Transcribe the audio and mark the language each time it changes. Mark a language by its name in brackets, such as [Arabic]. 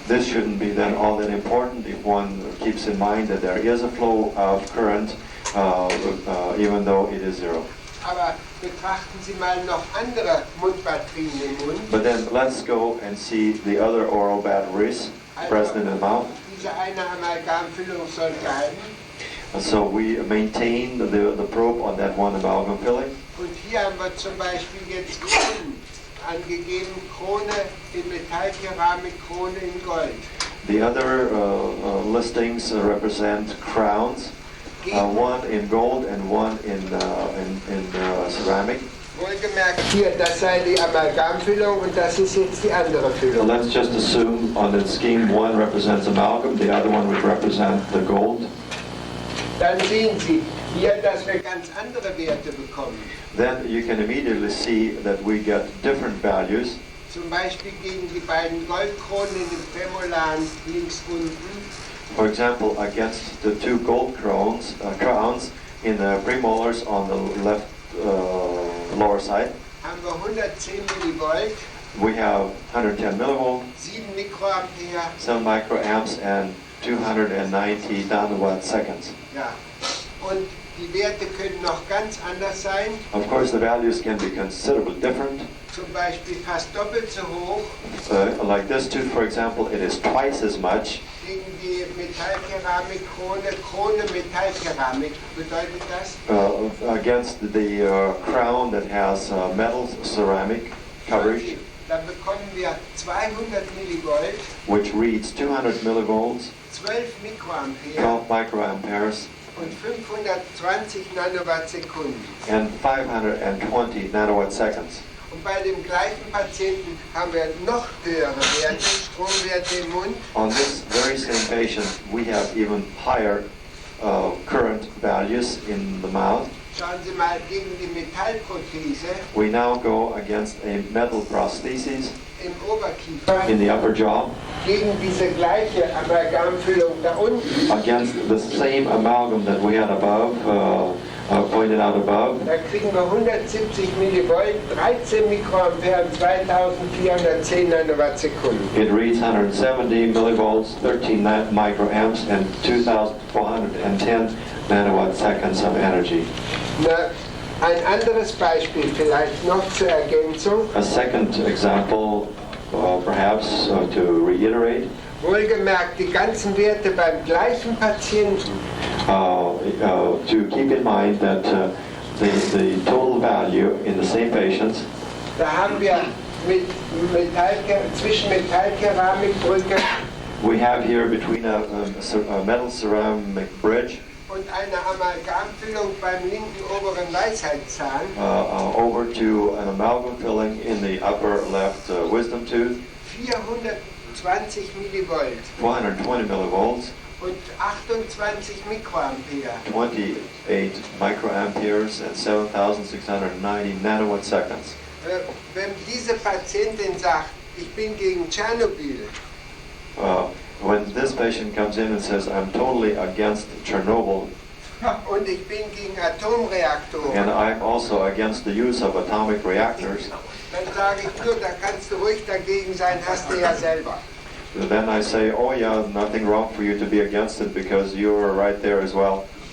[English] This shouldn't be then all that important if one keeps in mind that there is a flow of current, even though it is 0. [German] Aber betrachten Sie mal noch andere Mundbatterien im Mund. [English] But then let's go and see the other oral batteries present in the mouth. [German] Diese eine Amalgamfüllung soll bleiben. [English] So we maintain the probe on that one amalgam filling. [German] Und hier haben wir zum Beispiel jetzt Kronen angegeben. Krone in Metallkeramik, Krone in Gold. [English] The other listings represent crowns, one in gold and one in ceramic. [German] Wohlgemerkt hier, das sei die Amalgamfüllung und das ist jetzt die andere Füllung. [English] let's just assume on the scheme one represents amalgam, the other one would represent the gold. [German] Dann sehen Sie hier, dass wir ganz andere Werte bekommen. [English] Then you can immediately see that we get different values. [German] Zum Beispiel gegen die beiden Goldkronen in dem Femolaren links unten. [English] For example, against the 2 gold crowns in the premolars on the left lower side, [German] Haben wir 110 Millivolt, [English] we have 110 millivolts, [German] 7 Mikroampere [English] 7 microamps, and 290 nanowatt seconds. [German] Ja. Und die Werte können noch ganz anders sein. [English] Of course, the values can be considerably different. [German] Zum Beispiel fast doppelt so hoch [English] Like this tooth, for example, it is twice as much [German] gegen die Metallkeramik-Krone. Krone Metallkeramik bedeutet das? [English] against the crown that has metal ceramic coverage, [German] Da bekommen wir 200 Millivolt, [English] which reads 200 millivolts, [German] 12 Mikroampere [English] 12 microamperes, [German] und 520 Nanowatt Sekunden. [English] and 520 nanowatt seconds. [German] Und bei dem gleichen Patienten haben wir noch höhere Werte, Stromwerte im Mund. [English] On this very same patient, we have even higher current values in the mouth. [German] Schauen Sie mal gegen die Metallprothese [English] We now go against a metal prosthesis [German] im Oberkiefer, [English] in the upper jaw, [German] gegen diese gleiche Amalgamfüllung da unten. [English] against the same amalgam that we had above, pointed out above. [German] Da kriegen wir 170 Millivolt, 13 Mikroampere und 2410 Nanowatt Sekunden. [English] It reads 170 millivolts, 13 microamps, and 2,410 nanowatt seconds of energy. [German] Na, ein anderes Beispiel vielleicht noch zur Ergänzung. [English] A second example, perhaps to reiterate, [German] Wohlgemerkt, die ganzen Werte beim gleichen Patienten. [English] to keep in mind that the total value in the same patients, [German] Da haben wir mit zwischen Metallkeramikbrücke [English] we have here between a metal ceramic bridge [German] und einer Amalgamfüllung beim linken oberen Weisheitszahn [English] over to an amalgam filling in the upper left wisdom tooth, [German] 420 Millivolt [English] 420 millivolts, [German] und 28 Mikroampere. [English] 28 microamperes, and 7,690 nanowatt seconds. [German] Wenn diese Patientin sagt, ich bin gegen Tschernobyl, [English] When this patient comes in and says, I'm totally against Chernobyl, [German] und ich bin gegen Atomreaktoren, [English] and I'm also against the use of atomic reactors, [German] dann sage ich nur, da kannst du ruhig dagegen sein, hast du ja selber. [English] then I say, oh yeah, nothing wrong for you to be against it because you're right there as well.